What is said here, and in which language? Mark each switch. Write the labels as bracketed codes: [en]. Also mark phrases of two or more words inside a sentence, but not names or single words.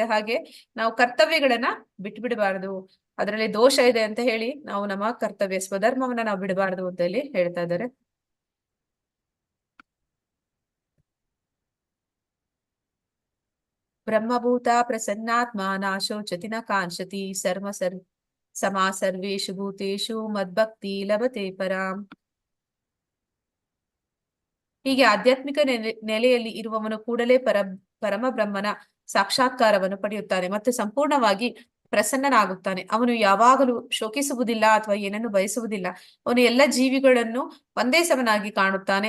[kn] ಹಾಗೆ ನಾವು ಕರ್ತವ್ಯಗಳನ್ನ ಬಿಟ್ಬಿಡಬಾರದು, ಅದರಲ್ಲಿ ದೋಷ ಇದೆ ಅಂತ ಹೇಳಿ ನಾವು ನಮ್ಮ ಕರ್ತವ್ಯ ಸ್ವಧರ್ಮವನ್ನ ನಾವು ಬಿಡಬಾರದು ಅಂತ ಹೇಳಿ ಹೇಳ್ತಾ ಇದ್ದಾರೆ. [sa] ಬ್ರಹ್ಮಭೂತ ಪ್ರಸನ್ನಾತ್ಮ ನಾಶೋಚತಿ ನ ಕಾಂಕ್ಷತಿ ಸಮಾ ಸರ್ವೇಷು ಭೂತೇಷು ಮದ್ಭಕ್ತಿ ಲಭತೆ ಪರಾಂ. [kn] ಹೀಗೆ ಆಧ್ಯಾತ್ಮಿಕ ನೆಲೆಯಲ್ಲಿ ಇರುವವನು ಕೂಡಲೇ ಪರಮ ಬ್ರಹ್ಮನ ಸಾಕ್ಷಾತ್ಕಾರವನ್ನು ಪಡೆಯುತ್ತಾನೆ ಮತ್ತು ಸಂಪೂರ್ಣವಾಗಿ ಪ್ರಸನ್ನನಾಗುತ್ತಾನೆ. ಅವನು ಯಾವಾಗಲೂ ಶೋಕಿಸುವುದಿಲ್ಲ ಅಥವಾ ಏನನ್ನು ಬಯಸುವುದಿಲ್ಲ. ಅವನು ಎಲ್ಲ ಜೀವಿಗಳನ್ನು ಒಂದೇ ಸಮನಾಗಿ ಕಾಣುತ್ತಾನೆ.